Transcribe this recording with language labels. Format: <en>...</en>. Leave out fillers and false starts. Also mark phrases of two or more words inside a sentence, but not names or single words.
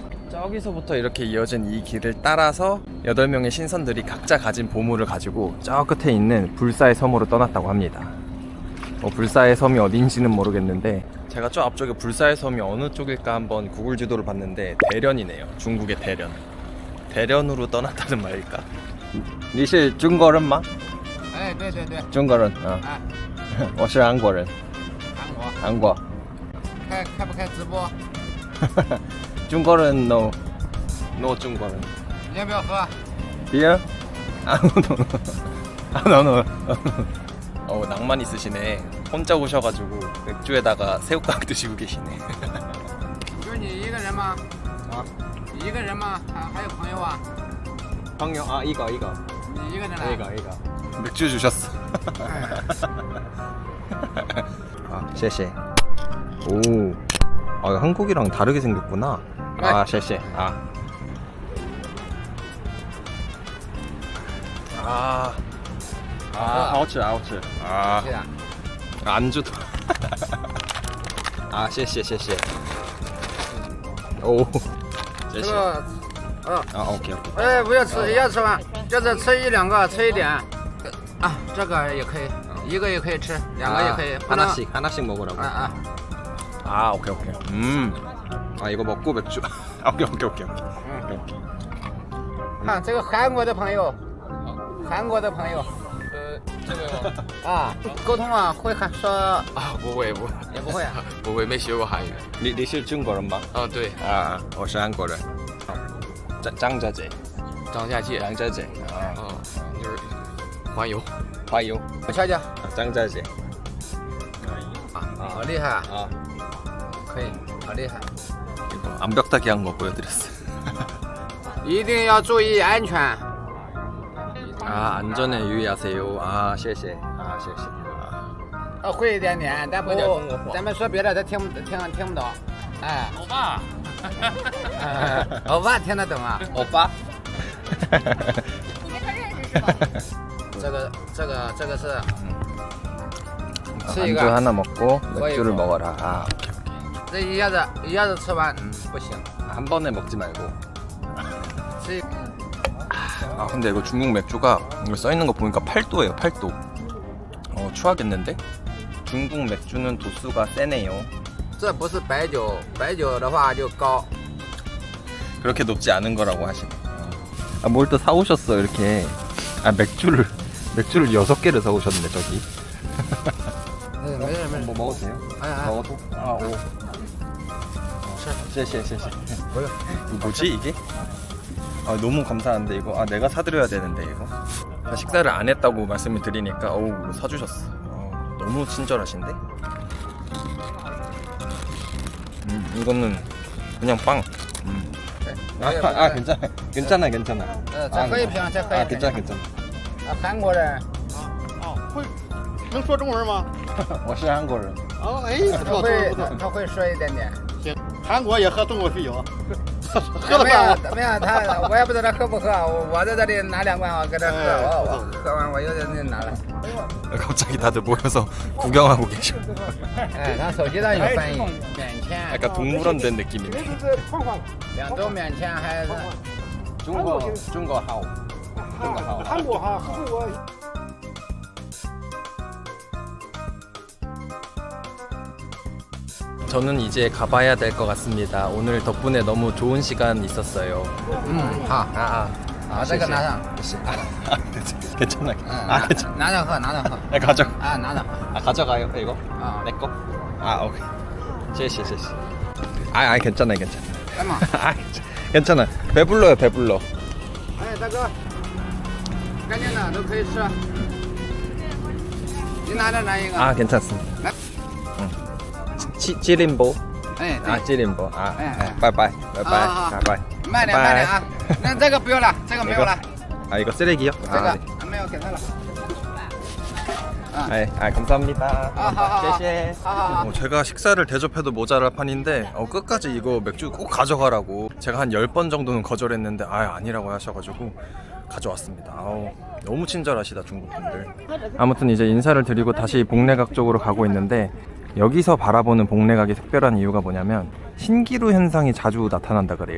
<ko>저기서부터 이렇게 이어진 이 길을 따라서 8명의 신선들이 각자 가진 보물을 가지고 저 끝에 있는 불사의 섬으로 떠났다고 합니다. 불사의 섬이 어딘지는 모르겠는데 제가 저 앞쪽에 불사의 섬이 어느 쪽일까 한번 구글 지도를 봤는데 대련이네요. 중국의 대련. 대련으로 떠났다는 말일까?</ko> <zh>你是中国人吗？对对对，中国人啊，我是韩国人。韩国。开不开直播？中国人 no中国人。你要不要喝？</zh> <en>beer? no.</en> <ko>낭만 있으시네. 혼자 오셔가지고 맥주에다가 새우깡 드시고 계시네.</ko> <zh>就是你一个人吗？你一个人吗？还有朋友啊？</zh> <ko>형요, 이거.</ko> <zh>你一个人来？</zh> <ko>이거. 맥주 주셨어.</ko> <zh>谢谢.</zh> <ko>오. 한국이랑 다르게 생겼구나.</ko> <zh>谢谢. 好吃. 对呀。</zh> <ko>안주도. 谢谢.</ko> <zh>오. 谢谢.</zh> <en>OK.</en> <zh>哎，不要吃，要吃吗？就是吃1、2个，吃一点。这个也可以，一个也可以吃，2个也可以。</zh> <ko>하나씩 먹으라고. 오케이. 이거 먹고 맥주. 오케이.</ko> <zh>看这个韩国的朋友，这个沟通啊，会说不会，也不会啊。不会，没学过韩语。你是中国人吗？对，我是韩国人。张家界。就是环游。我瞧瞧，张家界。好厉害啊！可以，好厉害。</zh> <ko>암벽타기 한 거 보여드렸어요.</ko> <zh>一定要注意安全。</zh> <ko>안전에 유의하세요.</ko> <zh>谢谢. 会一点点，但不，咱们说别的他听不懂。欧巴，欧巴听得懂啊？欧巴。你跟他认识是吧？这个是。</zh> <ko>안주 하나 먹고 맥주를 먹어라.</ko> <zh>这一下子吃完，不行。</zh> <ko>한 번에 먹지 말고. 아 근데 이거 중국 맥주가 이거 써있는 거 보니까 8도예요 8도. 추하겠는데? 중국 맥주는 도수가 세네요.</ko> <zh>这不是白酒，白酒的话就高。</zh> <ko>그렇게 높지 않은 거라고 하시네. 아 뭘 또 사오셨어 이렇게. 아 맥주를 6개를 사오셨네 저기. 뭐 먹어도 돼요? 먹어도? 아 오. 谢谢. 이거 뭐지 이게? 아 너무 감사한데 이거. 아 내가 사드려야 되는데 이거. 식사를 안 했다고 말씀을 드리니까 어우 사주셨어. 너무 친절하신데? 이거는 그냥 빵. 괜찮아.</ko> <zh>这可以评，这可以评。</zh> <ko>괜찮아.</ko> <zh>韩国人。会能说中文吗？我是韩国人。哦，哎，不错，他会说一点点。行，韩国也喝中国啤酒，没有他，我也不知道他喝不喝。我在这里拿2罐，我搁这喝，我喝完我又在那拿了。</zh> <ko>갑자기 다들 모여서 구경하고 계셔.</ko> <zh>哎，他手机上有翻译，免签。</zh> <ko>약간 동물원 된 느낌인데.</ko> <zh>2 周免签还是？中国好。韩国哈，中国。</zh> <ko>저는 이제 가봐야 될 것 같습니다. 오늘 덕분에 너무 좋은 시간 있었어요.</ko> <zh>好，好，这个拿上。</zh> <ko>괜찮아.</ko> <zh>拿着喝，拿着喝。</zh> <ko>가져.</ko> <zh>啊，拿着。</zh> <ko>가져가요 이거. 내 거. 오케이.</ko> <zh>谢谢.</zh> <ko>괜찮아.</ko> <zh>来嘛。</zh> <ko>괜찮아. 배불러.</ko> <zh>哎，大哥，干净的都可以吃。你拿着来一个。</zh> <ko>괜찮습니다. 네? 찌림보.</ko> <zh>哎，对。 찌림보.</zh> <ko>네. 바이바이.</ko> <zh>慢点啊！那这个不用了，这个没有了。</zh> <ko>이거 쓰레기요?</ko> <zh>这个没有给他了。</zh> <ko>감사합니다.</ko> <zh>好。</zh> <ko>제가 식사를 대접해도 모자랄 판인데 끝까지 이거 맥주 꼭 가져가라고 제가 한 10번 정도는 거절했는데 아니라고 하셔가지고 가져왔습니다. 너무 친절하시다 중국분들. 아무튼 이제 인사를 드리고 다시 복례각 쪽으로 가고 있는데 여기서 바라보는 복례각이 특별한 이유가 뭐냐면 신기루 현상이 자주 나타난다 그래요.</ko>